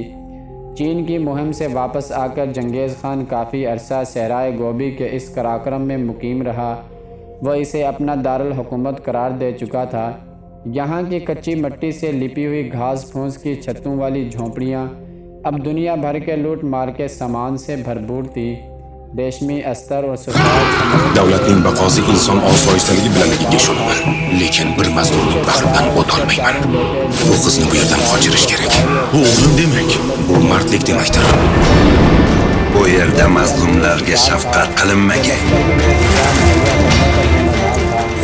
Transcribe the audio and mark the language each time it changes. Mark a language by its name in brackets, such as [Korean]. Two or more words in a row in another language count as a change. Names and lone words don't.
[Urdu] چین کی مہم سے واپس آ کر چنگیز خان کافی عرصہ صحرائے گوبی کے اس قراقرم میں مقیم رہا۔ وہ اسے اپنا دارالحکومت قرار دے چکا تھا۔ یہاں کی کچی مٹی سے لپی ہوئی گھاس پھوس کی چھتوں والی جھونپڑیاں اب دنیا بھر کے لوٹ مار کے سامان سے بھرپور تھی۔ ریشمی استر اور [Uzbek] Davlatning baqosi inson osoyishtaligi bilan kengash oladi. Lekin bir mazlumning baxtidan o'tolmayman. Bu qizni bu yerdan qochirish kerak. Bu o'g'lim demak, bu mardlik demakdir. Bu yerda mazlumlarga shafqat qilinmagan.